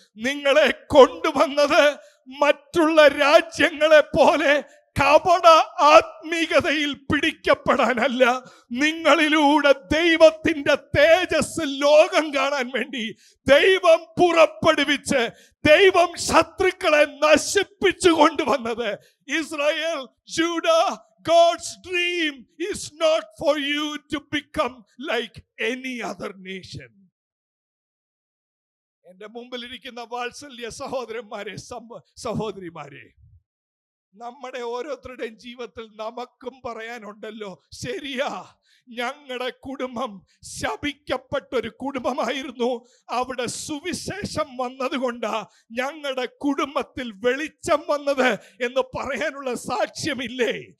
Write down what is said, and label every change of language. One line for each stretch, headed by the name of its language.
Malayalam: നിങ്ങളെ കൊണ്ടുവന്നത് മറ്റുള്ള രാജ്യങ്ങളെ പോലെ കപട ആത്മീകതയിൽ പിടിക്കപ്പെടാനല്ല, നിങ്ങളിലൂടെ ദൈവത്തിന്റെ തേജസ് ലോകം കാണാൻ വേണ്ടി ദൈവം പുറപ്പെടുവിച്ച്, ദൈവം ശത്രുക്കളെ നശിപ്പിച്ചു കൊണ്ടുവന്നത്.
English: Israel, Judah, God's dream is not for you to become like any other nation.
Malayalam: എന്റെ മുമ്പിലിരിക്കുന്ന വാത്സല്യ സഹോദരന്മാരെ, സഹോദരിമാരെ, നമ്മുടെ ഓരോരുത്തരുടെയും ജീവിതത്തിൽ നമുക്കും പറയാനുണ്ടല്ലോ. ശരിയാ, ഞങ്ങളുടെ കുടുംബം ശപിക്കപ്പെട്ടൊരു കുടുംബമായിരുന്നു. അവിടെ സുവിശേഷം വന്നതുകൊണ്ടാ ഞങ്ങളുടെ കുടുംബത്തിൽ വെളിച്ചം വന്നത് എന്ന് പറയാനുള്ള സാക്ഷ്യമില്ലേ?